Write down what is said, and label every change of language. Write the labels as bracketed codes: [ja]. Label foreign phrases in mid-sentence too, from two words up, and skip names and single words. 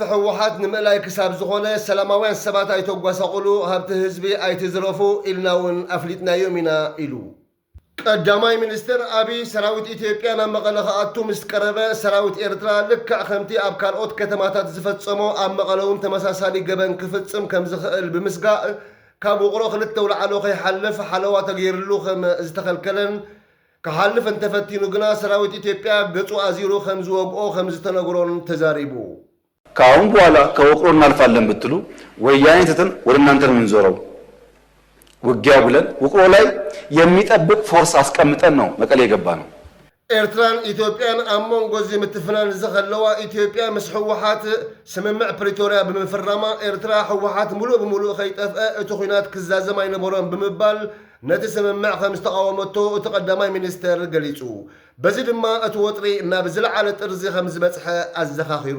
[ti] ሕወሓት ንምእላይ ክሳብ ዝኾነ ሰላማውያን ሰባት ኣይተጓሳቑሉ ሃብቲ ህዝቢ ኣይትዝረፉ ኢልና እውን ኣፍሊጥናዮም ኢና ኢሉ። ቀዳማይ ሚኒስትር አብይ ሰራዊት ኢትዮጵያ ናብ መቐለ ከኣቱ ምስ ቀረበ ሰራዊት ኤርትራ ልክዕ ከምቲ ኣብ ካልኦት ከተማታት ዝፈጸሞ ኣብ መቐለ እውን ተመሳሳሊ ገበን ክፍጽም ከም ዝኽእል ብምስጋእ ካብ ውቕሮ ክልተ ውላዕሎ ከይሓልፍ ሓለዋ ተገይርሉ ከም ዝተኸልከለን ክሓልፍ እንተፈቲኑ ግና ሰራዊት ኢትዮጵያ ገጹ አዚሩ ከም ዝወግኦ ከም ዝተነግሮን ተዛሪቡ። [am] ከአሁን በኋላ ከውቅሮ እናልፋለን ብትሉ ወያኔ ትተን ወደ እናንተ ነው የምንዞረው። ውጊያው ብለን ውቅሮ ላይ የሚጠብቅ ፎርስ አስቀምጠን ነው መቀሌ የገባ ነው። [ti] ኤርትራን ኢትዮጵያን ኣብ መንጎ ዝምትፍናን ዝኸለዋ ኢትዮጵያ ምስ ሕወሓት ስምምዕ ፕሪቶሪያ ብምፍራማ ኤርትራ ሕወሓት ሙሉእ ብምሉእ ከይጠፍአ እቲ ኩናት ክዛዘም ኣይነበሮን ብምባል ነቲ ስምምዕ ከም ዝተቃወመቶ እቲ ቀዳማይ ሚኒስተር ገሊጹ በዚ ድማ እቲ ወጥሪ ናብ ዝለዓለ ጥርዚ ከም ዝበጽሐ ኣዘኻኺሩ